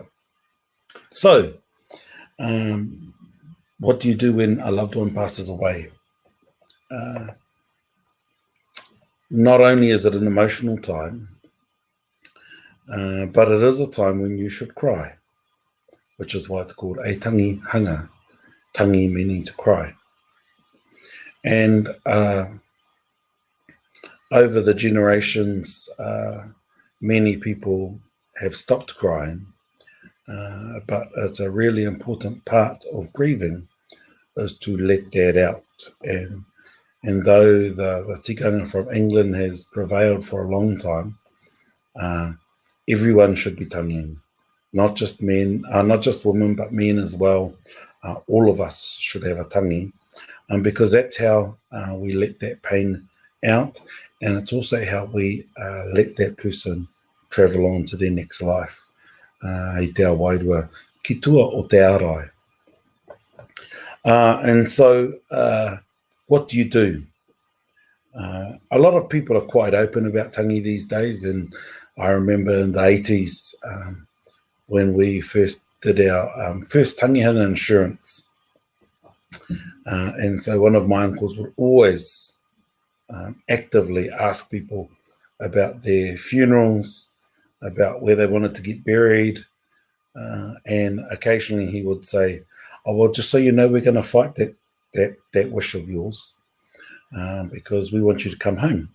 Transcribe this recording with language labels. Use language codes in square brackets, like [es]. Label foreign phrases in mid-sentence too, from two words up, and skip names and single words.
[en] So, what do you do when a loved one passes away? Not only is it an emotional time, but it is a time when you should cry, which is why it's called a tangihanga, tangi meaning to cry. And over the generations, many people have stopped crying, but it's a really important part of grieving is to let that out. And though the tikanga from England has prevailed for a long time, everyone should be tanging, not just men, not just women, but men as well. All of us should have a tangi, because that's how we let that pain out, and it's also how we let that person travel on to their next life. [mi] I te awairua ki tua o te arai. [en] And so what do you do? A lot of people are quite open about tangi these days, and I remember in the 80s when we first did our first Tangihanga insurance. And so one of my uncles would always actively ask people about their funerals, about where they wanted to get buried, and occasionally he would say, "Oh, well, just so you know, we're going to fight that wish of yours because we want you to come home."